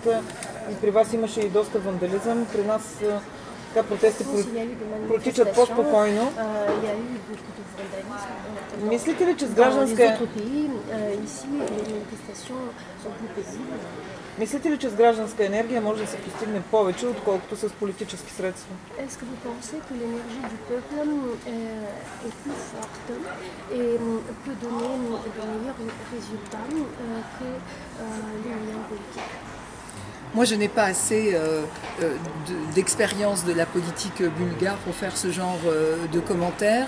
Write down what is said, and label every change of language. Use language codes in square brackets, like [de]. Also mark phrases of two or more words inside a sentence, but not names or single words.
[bg] И при вас имаше и доста вандализъм. При нас така протести протичат по-спокойно. Мислите ли, че с гражданска енергия може да се постигне повече, отколкото с политически средства? [fr] Est-ce que vous pensez que l'énergie du peuple est plus forte et peut donner de meilleurs résultats que les moyens politiques? Moi, je n'ai pas assez d'expérience de la politique bulgare pour faire ce genre de commentaires.